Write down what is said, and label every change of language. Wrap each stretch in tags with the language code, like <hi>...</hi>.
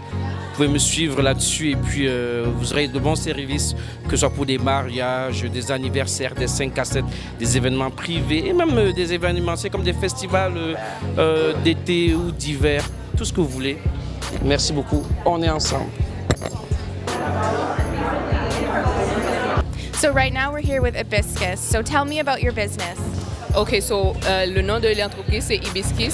<fr>Vous pouvez me suivre là-dessus et puis vous aurez de bons services, que ce soit pour des mariages, des anniversaires, des 5 à 7, des événements privés et même des événements, c'est comme des festivals d'été ou d'hiver, tout ce que vous voulez. Merci beaucoup, on est ensemble.</fr> <en>So right now we're here with Hibiscus. So tell me about your business. OK, so</en> <fr>le nom de l'entreprise c'est Hibiscus.</fr>